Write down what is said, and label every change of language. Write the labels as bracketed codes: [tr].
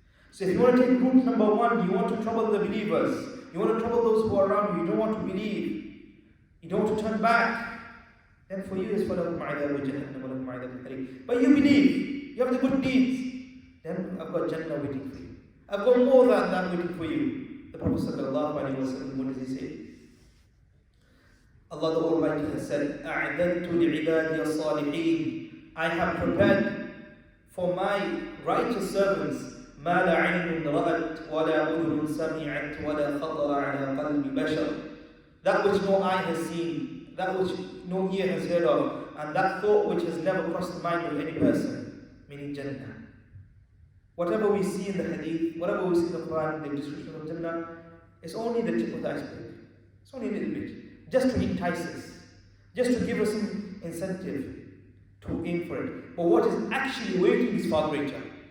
[en] So if you want to take route number one, you want to trouble the believers, you want to trouble those who are around you, you don't want to believe, you don't want to turn back, then for you is [ar] فَلَهُمْ عَذَابُ جَهَنَّمَ وَلَهُمْ عَذَابُ الْحَرِيقِ. [en] But you believe, you have the good deeds, then I've got Jannah waiting for you. I've got more than that waiting for you. The Prophet sallallahu alaihi wasallam, what does he say? Allah the Almighty has said, [ar] أَعْدَدْتُ لِعِبَادِيَ الصَّالِحِينَ. [en] I have prepared for my righteous servants [ar] مَا لَا عَيْنٌ رَأَتْ وَلَا أُذُنٌ سَمِعَتْ وَلَا خَطَرَ عَلَى قَلْبِ بَشَرٍ. [en] That which no eye has seen, that which no ear has heard of, and that thought which has never crossed the mind of any person, meaning Jannah. Whatever we see in the hadith, whatever we see in the Quran, the description of Jannah, is only the tip of the iceberg. It's only a little bit. Just to entice us. Just to give us some incentive to aim for it. But what is actually waiting is far greater.